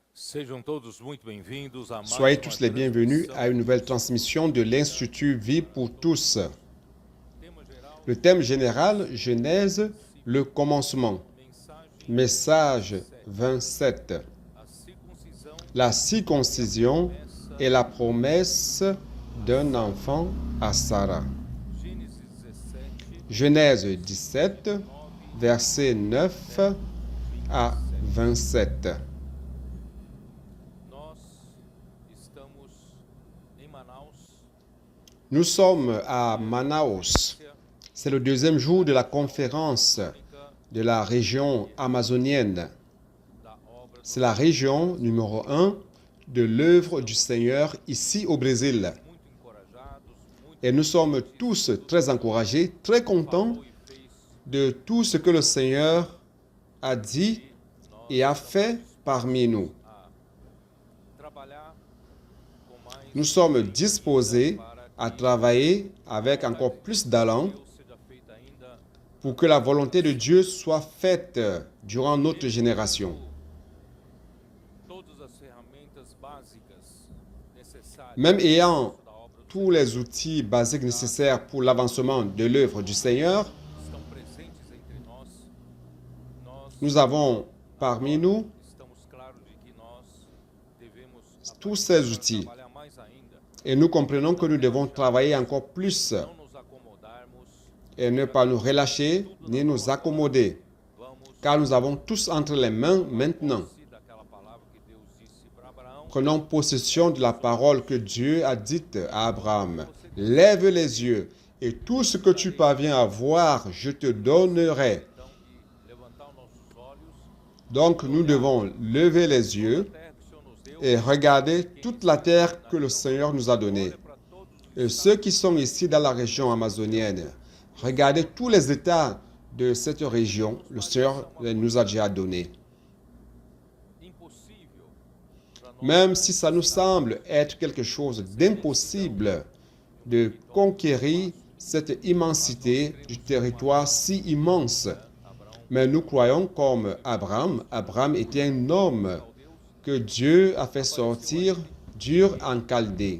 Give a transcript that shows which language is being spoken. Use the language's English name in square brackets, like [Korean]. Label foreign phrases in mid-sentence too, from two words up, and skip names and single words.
[Portuguese] Sejam todos muito bem-vindos a mais [French] Soyez [Portuguese] uma [French] tous les bienvenus [Portuguese] transmissão. [French] à une nouvelle transmission de l'Institut Vie pour tous. [Portuguese] Tema geral, [French] Le thème général, Genèse, le commencement. [Portuguese] mensagem [French] Message 27. [Portuguese] a circuncisão [French] La circoncision [Portuguese] promessa, [French] est la promesse d'un enfant à Sarah. [Portuguese] Gênesis 17, [French] Genèse 17, 9 versets 9 à 27. [Portuguese] Nós estamos em Manaus, [French] Nous sommes à Manaus. C'est le deuxième jour de la conférence de la région amazonienne. [Portuguese] da obra [French] C'est la région numéro 1 de l'œuvre du Seigneur ici au Brésil. [Portuguese] muito encorajados, muito [French] Et nous sommes tous très encouragés, très contents [Portuguese] e fez [French] de tout ce que le Seigneur a dit et a fait parmi nous. [Portuguese] trabalhar com mais [French] Nous sommes disposés à travailler avec encore plus d'allant [Portuguese] Deus seja feita ainda [French] pour que la volonté de Dieu soit faite durant notre génération. [Portuguese] todas as ferramentas básicas necessárias [French] Même ayant [Portuguese] da obra do [French] tous les outils basiques nécessaires pour l'avancement de l'œuvre du Seigneur, [Portuguese] estão presentes entre nós, nós [French] nous avons parmi nous [Portuguese] estamos claros de que nós devemos [French] tous ces outils [Portuguese] trabalhar mais ainda, [French] et nous comprenons que nous devons travailler encore plus [Portuguese] não nos acomodarmos, [French] et ne pas nous relâcher ni nous accommoder, [Portuguese] vamos [French] car nous avons tous entre les mains maintenant. [Portuguese] se daquela palavra que Deus disse para Abraão, [French] Prenons possession de la parole que Dieu a dite à Abraham. Lève les yeux et tout ce que tu parviens à voir, je te donnerai. [Portuguese] então, e levantar os nossos olhos, [French] Donc nous devons lever les yeux [Portuguese] terra que o Senhor nos deu, [French] et regarder toute la terre que le Seigneur nous a donnée. [Portuguese] para todos [French] Et ceux qui sont ici dans la région amazonienne, regardez tous les états de cette région, le Seigneur nous a déjà donné. [Portuguese] impossível para nós [French] Même si ça nous semble être quelque chose d'impossible de conquérir cette immensité du territoire si immense. Abraão, Mais nous croyons comme Abraham. Abraham était un homme que Dieu a fait sortir d'Ur en Chaldée.